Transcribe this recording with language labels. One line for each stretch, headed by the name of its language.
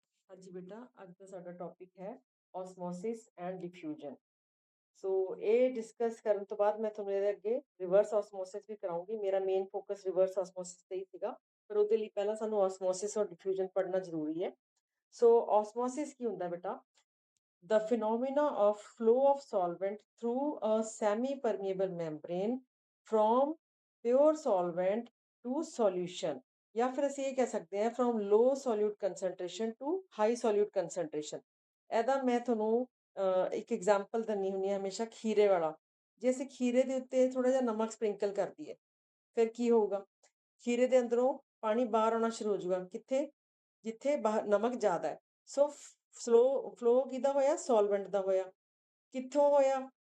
Punjabi: ਹਾਂਜੀ ਬੇਟਾ, ਅੱਜ ਦਾ ਸਾਡਾ ਟੌਪਿਕ ਹੈ ਓਸਮੋਸਿਸ ਐਂਡ ਡਿਫਿਊਜ਼ਨ। ਸੋ ਇਹ ਡਿਸਕਸ ਕਰਨ ਤੋਂ ਬਾਅਦ ਮੈਂ ਤੁਹਾਨੂੰ ਇਹਦੇ ਅੱਗੇ ਰਿਵਰਸ ਓਸਮੋਸਿਸ ਵੀ ਕਰਾਉਂਗੀ। ਮੇਰਾ ਮੇਨ ਫੋਕਸ ਰਿਵਰਸ ਓਸਮੋਸਿਸ ਤੇ ਹੀ ਸੀਗਾ, ਪਰ ਉਹਦੇ ਲਈ ਪਹਿਲਾਂ ਸਾਨੂੰ ਓਸਮੋਸਿਸ ਔਰ ਡਿਫਿਊਜ਼ਨ ਪੜ੍ਹਨਾ ਜ਼ਰੂਰੀ ਹੈ। ਸੋ ਓਸਮੋਸਿਸ ਕੀ ਹੁੰਦਾ ਬੇਟਾ?
English: The phenomena of flow of solvent through a semi-permeable membrane from pure solvent to solution,
Hindi: या फिर
Punjabi: ਅਸੀਂ ਇਹ ਕਹਿ ਸਕਦੇ ਹਾਂ
English: from low solute concentration to high solute concentration।
Punjabi: ਇਹਦਾ ਮੈਂ ਤੁਹਾਨੂੰ ਇੱਕ ਐਗਜ਼ਾਮਪਲ ਦਿੰਦੀ ਹੁੰਦੀ ਹਾਂ ਹਮੇਸ਼ਾ, ਖੀਰੇ ਵਾਲਾ। ਜੇ ਅਸੀਂ ਖੀਰੇ ਦੇ ਉੱਤੇ ਥੋੜਾ ਜਿਹਾ ਨਮਕ ਸਪ੍ਰਿੰਕਲ ਕਰ ਦਈਏ, ਫਿਰ ਕੀ ਹੋਊਗਾ? ਖੀਰੇ ਦੇ ਅੰਦਰੋਂ ਪਾਣੀ ਬਾਹਰ ਆਉਣਾ ਸ਼ੁਰੂ ਹੋ ਜਾਊਗਾ। ਕਿੱਥੇ? ਜਿੱਥੇ ਬਾਹਰ ਨਮਕ ਜ਼ਿਆਦਾ ਹੈ। ਸੋ ਫਲੋ ਕਿਹਦਾ ਹੋਇਆ? ਸੋਲਵੈਂਟ ਦਾ ਹੋਇਆ। ਕਿੱਥੋਂ ਹੋਇਆ?